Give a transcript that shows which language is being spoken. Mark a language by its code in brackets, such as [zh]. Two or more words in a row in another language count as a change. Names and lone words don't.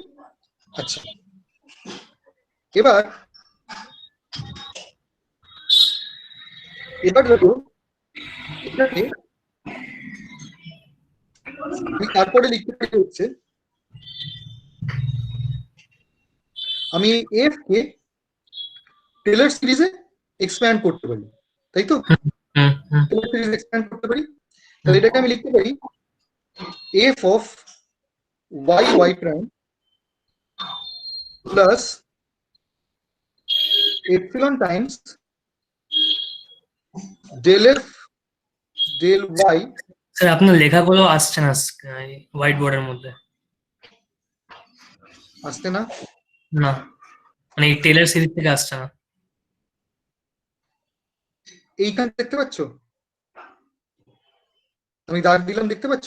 [bn] আচ্ছা, এবার দেখো এটাকে আমি তারপরে লিখতে পারি হচ্ছে, আমি এফ কে [en] Taylor series expand [bn] করতে পারি, তাই তো? [en] Taylor series expand [bn] করতে পারি, তাহলে এটাকে আমি লিখতে পারি [en] F of y y prime plus epsilon times del f del y। [bn] স্যার আপনার লেখাগুলো আসছে না হোয়াইট বোর্ডের মধ্যে। আসছে না? না, মানে এই টেলার সিরিজ থেকে আসছে না। এইখানে দেখতে পাচ্ছ? আমি দাগ দিলাম, দেখতে পাচ্ছ?